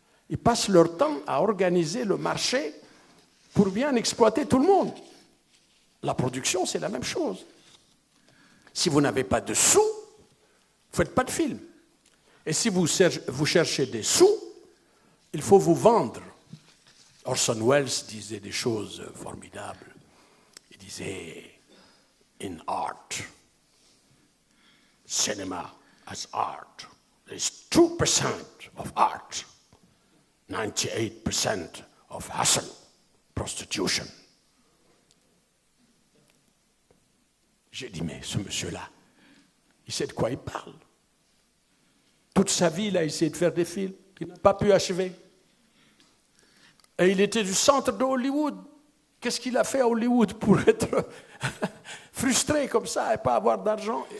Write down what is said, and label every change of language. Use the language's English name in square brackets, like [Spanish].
[French] Ils passent leur temps à organiser le marché pour bien exploiter tout le monde. La production, c'est la même chose. Si vous n'avez pas de sous, vous ne faites pas de film. Et si vous cherchez des sous, il faut vous vendre. Orson Welles disait des choses formidables. Il disait, [English] in art, cinema as art, there's 2% of art, 98% of hustle, prostitution. [French] J'ai dit, mais ce monsieur-là, il sait de quoi il parle. Toute sa vie, il a essayé de faire des films qu'il n'a pas pu achever. Et il était du centre de Hollywood. Qu'est-ce qu'il a fait à Hollywood pour être frustré comme ça et pas avoir d'argent?